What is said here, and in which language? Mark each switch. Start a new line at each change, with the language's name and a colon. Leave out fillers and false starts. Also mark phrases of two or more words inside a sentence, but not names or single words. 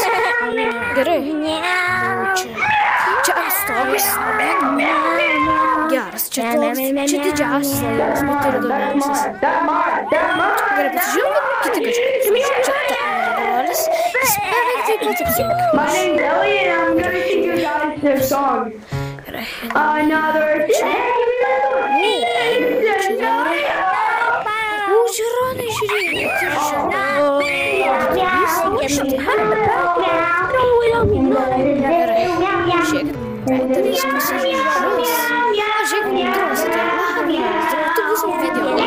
Lithuanian: Gerai. Čia ant stogas. Geras, čia toks. Čia didžiausias laivas, bet ir įdomiausias. Gerai, pasižiūrėjau, kiti kažkaip. Čia brolis. Jis beveik taip pat apsink.
English: My name's Elliot and I'm gonna sing you guys this song.
Lithuanian: Gerai.
English: Another day.
Lithuanian: Žiūronai, žiūrėkit. Žiūrėkit, tai viskas žaidžius. Žiūrėkit, drosite. Tu būsim video.